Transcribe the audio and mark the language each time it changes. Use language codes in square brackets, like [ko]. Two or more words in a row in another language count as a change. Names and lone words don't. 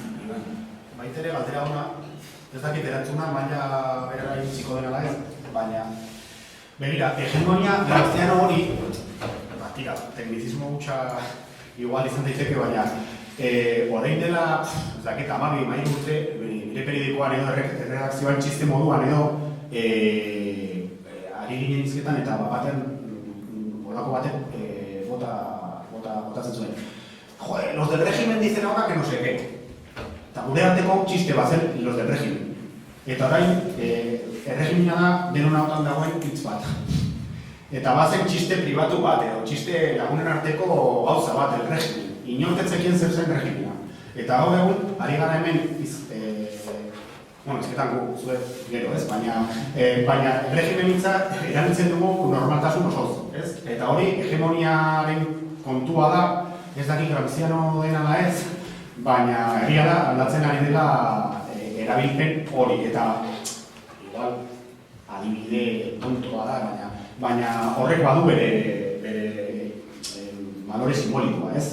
[eu] Baitere galdera ona, ez dakit erantzuna, maila berara iritsiko dena ez, baina begira, hegemonia graztiano hori, tira, teknizismo hutsa igual izan daiteke, baina orain dela, ez dakit, 12 urte, nire periodikoan edo erredakzioan txiste moduan edo ari ginen izketan eta baten, bolako baten, botatzen zuen. [es] Joder, los del régimen dicen ahora que no sé qué. [eu] Eta gure arteko txiste bat zen [es] los del régimen. [eu] Eta orain, erregimena da denon hautan dagoen hitz bat. Eta bazen txiste pribatu bat, edo txiste lagunen arteko gauza bat, [es] el régimen. [eu] Inortetzekien zer zen regimena. Eta hau egun, ari gara hemen, ezketan gu, zuet gero, ez? Baina regimen hitza erabiltzen dugu normaltasun osoz, ez? Eta hori, hegemoniaren kontua da, ez dakik Gramsciano dena da ez, baina egia da, aldatzen ari dela erabilpen hori, eta igual, adibide tontoa da, baina horrek badu bere balore simbolikoa, ez?